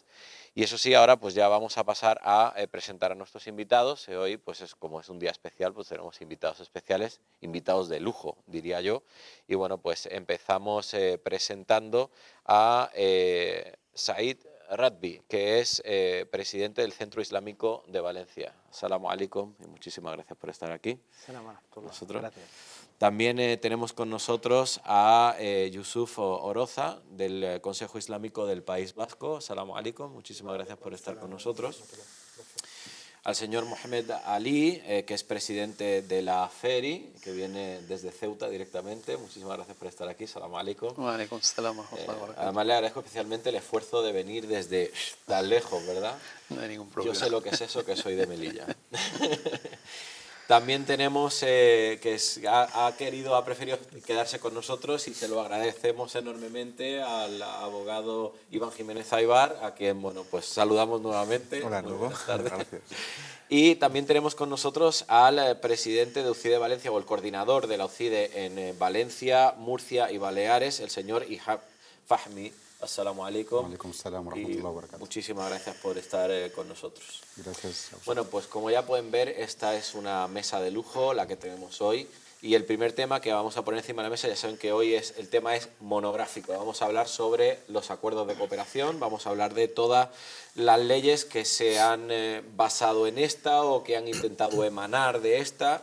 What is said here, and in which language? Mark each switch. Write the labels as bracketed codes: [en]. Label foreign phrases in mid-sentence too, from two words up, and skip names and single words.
[es] Y eso sí, ahora pues ya vamos a pasar a presentar a nuestros invitados. Hoy pues como es un día especial, pues tenemos invitados especiales, invitados de lujo diría yo. Y bueno, pues empezamos presentando a Said Radbi, que es presidente del Centro Islámico de Valencia. [ar] السلام عليكم [es] y muchísimas gracias por estar aquí con nosotros. Gracias. También tenemos con nosotros a Yusuf Oroza, del Consejo Islámico del País Vasco. [ar] السلام عليكم, [es] muchísimas gracias por estar con nosotros. Al señor Mohamed Ali, que es presidente de la FERI, que viene desde Ceuta directamente. Muchísimas gracias por estar aquí. [ar] سلام عليكم. وعليكم السلام ورحمة الله وبركاته. [es] Además le agradezco especialmente el esfuerzo de venir desde tan lejos, ¿verdad? No hay ningún problema. Yo sé lo que es eso, que soy de Melilla. También tenemos que ha preferido quedarse con nosotros y se lo agradecemos enormemente al abogado Iván Jiménez Aybar, a quien bueno, pues saludamos nuevamente. Hola, Muy nuevo. buenas tardes. Gracias. Y también tenemos con nosotros al presidente de UCIDE Valencia, o el coordinador de la UCIDE en Valencia, Murcia y Baleares, el señor Ihab Fahmi. [ar] السلام عليكم. وعليكم السلام ورحمة الله وبركاته. [es] Muchísimas gracias por estar con nosotros. Gracias. Bueno, pues como ya pueden ver, esta es una mesa de lujo la que tenemos hoy. Y el primer tema que vamos a poner encima de la mesa, ya saben que hoy el tema es monográfico. Vamos a hablar sobre los acuerdos de cooperación, vamos a hablar de todas las leyes que se han basado en esta o que han intentado emanar de esta.